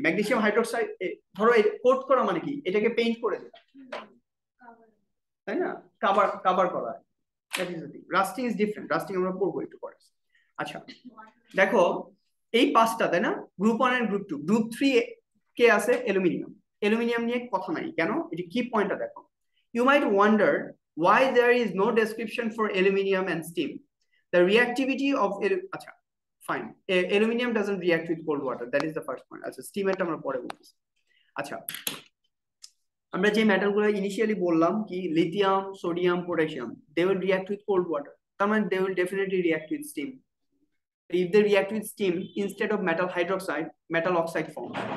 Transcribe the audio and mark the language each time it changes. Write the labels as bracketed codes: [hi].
[bn] Magnesium hydroxide ধরো coat করা মানে কি, এটাকে পেইন্ট করে দেওয়া, তাই না? কভার করা। [en] That is the thing. Rusting is different, [bn] lasting আমরা পড়বো একটু পরে। আচ্ছা দেখো, এই পাঁচটা, তাই না? গ্রুপ 1 এন্ড গ্রুপ 2, গ্রুপ 3 কে আছে অ্যালুমিনিয়াম। অ্যালুমিনিয়াম নিয়ে কথা নাই, কেন? এটা কি পয়েন্টটা দেখো। [en] You might wonder why there is no description for aluminium and steam. The reactivity of acha fine, aluminium doesn't react with cold water, that is the first point. [bn] আচ্ছা steam এটা আমরা পরে বলতেছি। আচ্ছা, আমরা যে মেটাল গুলো ইনিশিয়ালি বললাম কি lithium, sodium, potassium, [en] they will react with cold water, [bn] তার মানে [en] they will definitely react with steam. If they react with steam, instead of metal hydroxide, metal oxide forms.